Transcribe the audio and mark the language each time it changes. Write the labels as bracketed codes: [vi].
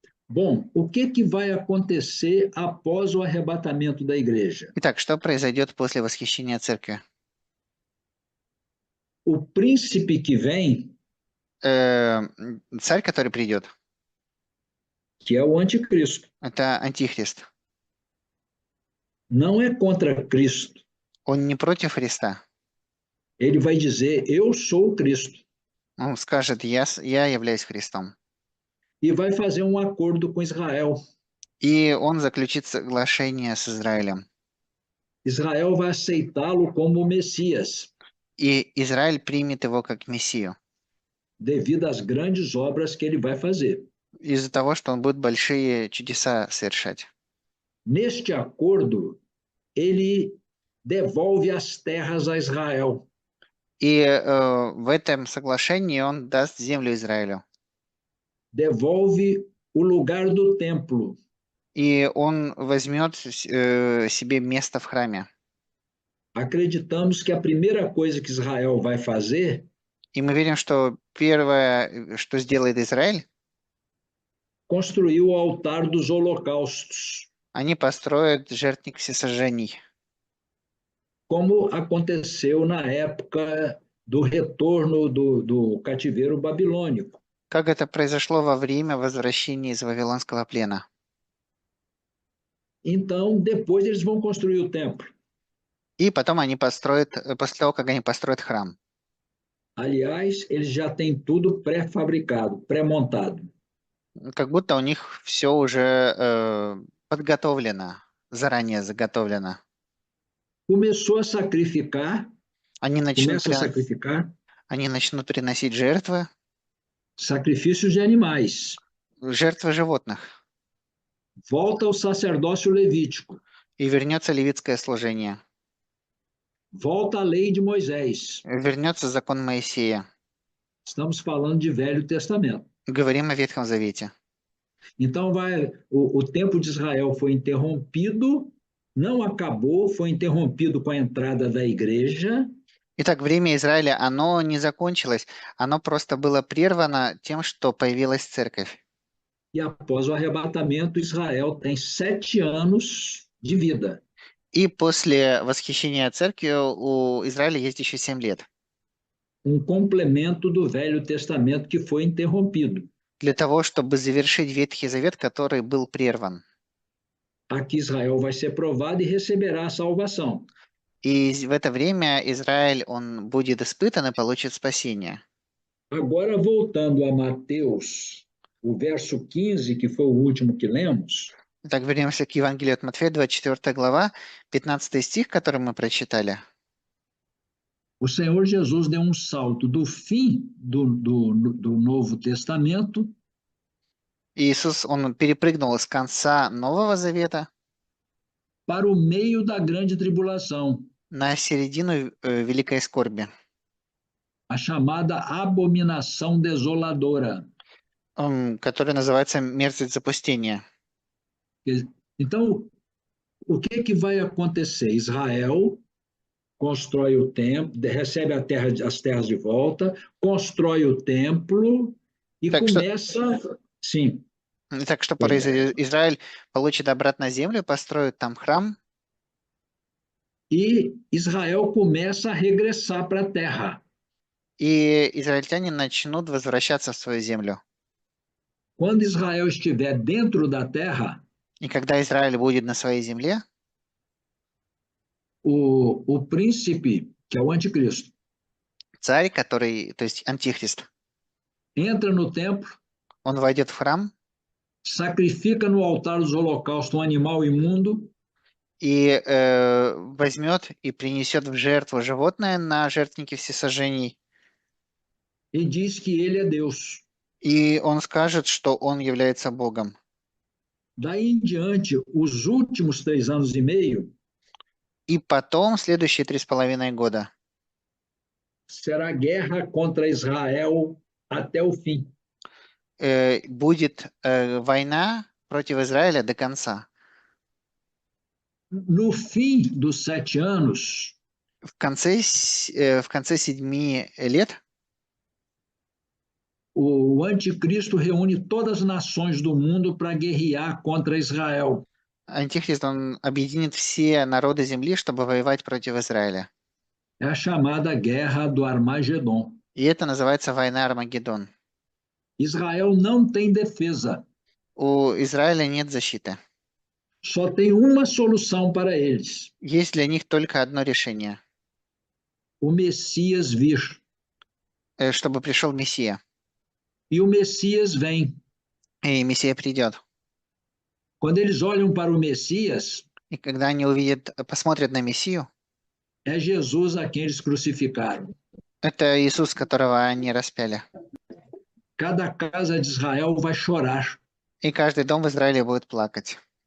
[pt] Bom, o que vai acontecer após o arrebatamento da igreja? [ru] Итак, что произойдет после восхищения церкви? [pt] O príncipe que vem, [ru] Царь, который придет, [pt] que é o anticristo, [ru] это антихрист. [pt] não é contra Cristo. [ru] Он не против Христа. [pt] Ele vai dizer, eu sou o Cristo. [ru] Он скажет, я являюсь Христом. [pt] E vai fazer um acordo com Israel. [ru] И он заключит соглашение с Израилем. [pt] Israel vai aceitá-lo como o Messias, [ru] И Израиль примет его как Мессию. [pt] devido às grandes obras que ele vai fazer. [ru] Из-за того, что он будет большие чудеса совершать. [pt] Neste acordo, ele devolve as terras a Israel. [ru] И в этом соглашении он даст землю Израилю. [pt] Devolve o lugar do templo. [ru] И он возьмет себе место в храме. [pt] Acreditamos que a primeira coisa que Israel vai fazer [ru] И мы верим, что первое, что сделает Израиль, [pt] construir o altar dos holocaustos, [ru] они построят жертвенник всесожжений. [pt] como aconteceu na época do retorno do cativeiro babilônico. [ru] Как это произошло во время возвращения из Вавилонского плена. [pt] Então, depois eles vão construir o templo. [ru] И потом они построят, после того, как они построят храм. [pt] Aliás, eles já têm tudo pré-fabricado, pré-montado. [ru] Как будто у них все уже подготовлено, заранее заготовлено. [pt] Começou a sacrificar, [ru] Они [pt] começa a sacrificar [ru] они начнут приносить жертвы, [pt] sacrifícios de animais. [ru] жертвы животных. [pt] Volta ao sacerdócio levítico. [ru] И вернется левитское служение. [pt] Volta a lei de Moisés. [ru] Вернется закон Моисея. [pt] Estamos falando de Velho Testamento. [ru] Говорим о Ветхом Завете. [pt] Então, o tempo de Israel foi interrompido, não acabou, foi interrompido com a entrada da igreja. [ru] Итак, время Израиля, оно не закончилось, оно просто было прервано тем, что появилась церковь. [pt] E após o arrebatamento, Israel tem 7 anos de vida. [ru] И после восхищения церковью у Израиля есть еще 7 лет [pt] Complemento do Velho Testamento que foi interrompido. [ru] для того, чтобы завершить Ветхий Завет, который был прерван. [pt] Aqui Israel vai ser provado e receberá a salvação. [ru] И в это время Израиль, он будет испытан и получит спасение. [pt] Agora, voltando a Mateus, o verso 15, que foi o último que lemos. [ru] Итак, вернемся к Евангелию от Матфея, 24 глава, 15 стих, который мы прочитали. [pt] O Senhor Jesus deu salto do fim do Novo Testamento [ru] Иисус, он перепрыгнул с конца Нового Завета [pt] para o meio da grande tribulação, [ru] на середину Великой Скорби, [pt] a chamada abominação desoladora. [ru] который называется мерзость запустения. [pt] Então, o que vai acontecer? Israel constrói o templo, recebe as terras de volta, constrói o templo e [ru] Так [pt] começa. Sim. [ru] Итак, что произойдет? Израиль получит обратно землю, построит там храм. [pt] E Israel começa a regressar para a terra. [ru] И израильтяне начнут возвращаться в свою землю. [pt] Quando Israel estiver dentro da terra, [ru] и когда Израиль будет на своей земле, [pt] o príncipe, que é o anticristo, [ru] царь, который, то есть антихрист, [pt] entra no templo, [ru] он войдет в храм, [pt] sacrifica no altar dos holocaustos um animal imundo, [ru] и возьмет и принесет в жертву животное на жертвеннике всесожжений. [pt] E diz que ele é Deus. [ru] И он скажет, что он является Богом. [pt] Daí em diante, os últimos 3 anos e meio, [ru] и потом, следующие 3,5 года, [pt] será guerra contra Israel até o fim. [ru] Будет война против Израиля до конца. [pt] No fim dos 7 anos, [ru] в конце 7 лет, [pt] o anticristo reúne todas as nações do mundo para guerrear contra Israel. [ru] Антихрист, он объединит все народы земли, чтобы воевать против Израиля. [pt] É a chamada guerra do Armagedon. [ru] И это называется война Армагеддон. [pt] Israel não tem defesa. [ru] У Израиля нет защиты. [pt] Só tem uma solução para eles. [ru] Есть для них только одно решение. [pt] O Messias vir. [ru] Чтобы пришел Мессия. [pt] E o Messias vem. [ru] И Мессия придет. [pt] Quando eles olham para o Messias, [ru] и когда они увидят, посмотрят на Мессию, [pt] é Jesus a quem eles crucificaram. [ru] Это Иисус, которого они распяли. [pt] Cada casa de Israel vai chorar. [ru] И каждый дом в Израиле будет плакать.